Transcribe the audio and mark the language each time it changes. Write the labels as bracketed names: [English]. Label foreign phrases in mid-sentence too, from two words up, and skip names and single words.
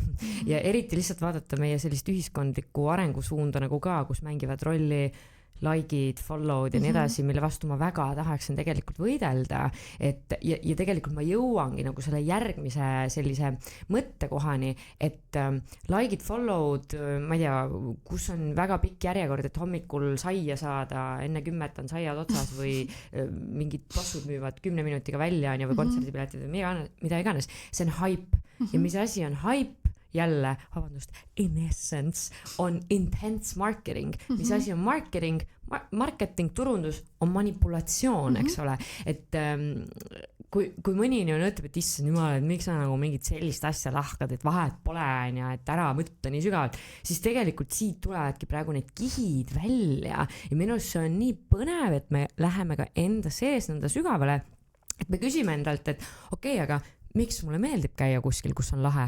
[Estonian] Ja eriti lihtsalt vaadata meie sellist ühiskondlikku arengusuunda nagu ka, kus mängivad rolli like'id, follow'd ja nii edasi, mille vastu ma väga tahaksin tegelikult võidelda, et ja tegelikult ma jõuangi nagu selle järgmise sellise mõttekohani, et like'id, follow'd, ma ei tea, kus on väga pikk järjekord, et hommikul saia saada, enne 10 on saiad otsas või mingid tossud müüvad 10 minutiga välja või kontserdipiletid või mida iganes, see on hype. Ja mis asi on hype? Jälle, [English] in essence on intense marketing. [Estonian] Mis asi on marketing? Marketing, turundus on manipulatsioon, eks ole. Et kui mõni on ütleb, et issand jumal, et miks sa nagu mingit sellist asja lahkad, et vahet pole, et ära mõtle nii sügavalt, siis tegelikult siit tulevadki praegu need kihid välja ja minu arust see on nii põnev, et me läheme ka enda sees nõnda sügavale, et me küsime endalt, et okei, aga miks mulle meeldib käia kuskil, kus on lahe?